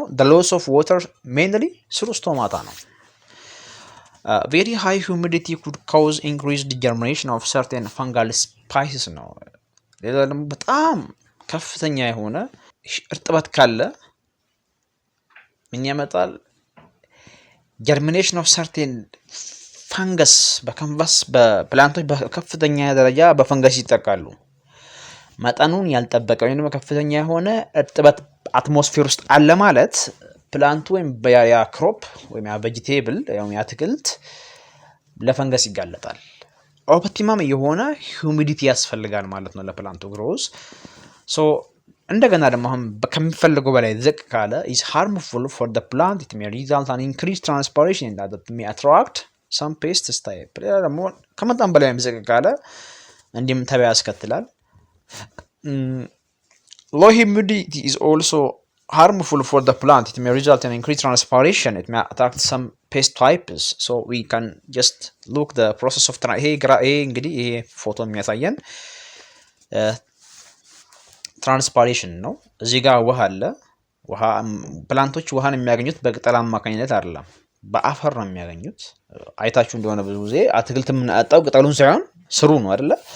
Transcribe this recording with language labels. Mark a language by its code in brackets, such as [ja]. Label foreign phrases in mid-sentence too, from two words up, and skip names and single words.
[en] the loss of water mainly through stomata ነው። very high humidity could cause increased germination of certain fungal species ነው። [am] ሌላ ደግሞ በጣም ከፍተኛ የሆነ እርጥበት ካለ ምን ያመጣል? [en] germination of certain fungus [am] በፕላንቶች በከፍተኛ ደረጃ በፈንገስ ይጠቃሉ። መጠኑን ያልጠበቀ ወይም ከፍተኛ የሆነ እርጥበት አትሞስፌር ውስጥ አለ ማለት ፕላንቱ ወይም ያ ክሮፕ ወይም ያ ቬጂቴብል ወይም ያ አትክልት ለፈንገስ ይጋለጣል። ኦፕቲማም የሆነ ሂዩሚዲቲ ያስፈልጋል ማለት ነው ለፕላንቱ ግሮዝ። ሶ እንደገና ደግሞ አሁን ከሚፈልገው በላይ ዝቅ ካለ [en] is harmful for the plant. it may result in increased transpiration that may attract some pests type. [am] ደግሞ ከመጠን በላይ ዝቅ ካለ እንዲም ተባይ ያስከትላል። [en] Low humidity is also harmful for the plant. it may result in increased transpiration. it may attract some pest types. so we can just look the process of [am] ይሄ እንግዲህ ይሄ ፎቶ የሚያሳየን ትራንስፓሬሽን ነው። እዚህ ጋር ውሃ አለ። ፕላንቶች ውሃን የሚያገኙት በቅጠል አማካኝነት አይደለም፣ በአፈር ነው የሚያገኙት። አይታችሁ እንደሆነ ብዙ ጊዜ አትክልት የምናጠጣው ቅጠሉን ሳይሆን ስሩ ነው አይደለ?